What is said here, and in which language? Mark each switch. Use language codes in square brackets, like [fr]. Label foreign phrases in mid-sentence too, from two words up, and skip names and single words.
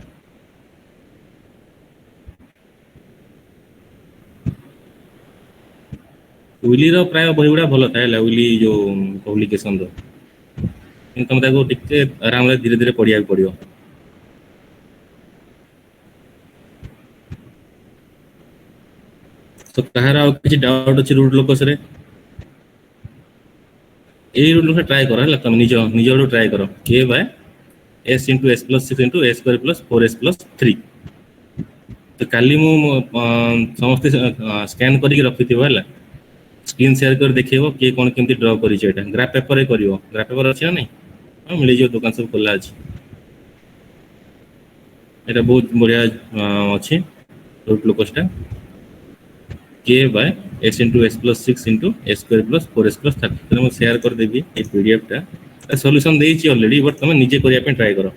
[or] ୱିଲିର ପ୍ରାୟ ବହିଗୁଡ଼ା ଭଲ ଥାଏ ହେଲା, ୱିଲି ଯୋଉ ପବ୍ଲିକେସନର, କିନ୍ତୁ ତମେ ତାକୁ ଟିକେ ଆରାମରେ ଧୀରେ ଧୀରେ ପଢିବାକୁ ପଡିବ। ତ କାହାର ଆଉ କିଛି ଡାଉଟ୍ ଅଛି [en] root locusରେ? [or] ଏଇ [en] root locus try [or] କର ହେଲା, ତମେ ନିଜ ଆଡୁ ଟ୍ରାଏ କର। [en] K ବାय S into S plus 6 into S square plus 4S plus 3। [or] ତ କାଲି ମୁଁ ସମସ୍ତେ ସ୍କାନ୍ କରିକି ରଖିଥିବ ହେଲା, [en] screen share [or] କରି ଦେଖେଇବ କିଏ କ'ଣ କେମିତି ଡ୍ର କରିଛି। ଏଇଟା [en] graph paperରେ [or] କରିବ, [en] graph paper [or] ଅଛି ନା ନାଇଁ? ହଁ ମିଳିଯିବ, ଦୋକାନ ସବୁ ଖୋଲା ଅଛି। এটা ବହୁତ ବଢ଼ିଆ ଅଛି [en] root locusଟା। K by S into S plus 6 into S square plus 4S plus 30। [or] ତେଣୁ ମୁଁ ସେୟାର କରିଦେବି এই ପିଡିଏଫଟା, ସଲ୍ୟୁସନ୍ ଦେଇଛି ଅଲରେଡି, ବଟ୍ ତମେ ନିଜେ କରିବା ପାଇଁ ଟ୍ରାଏ କର।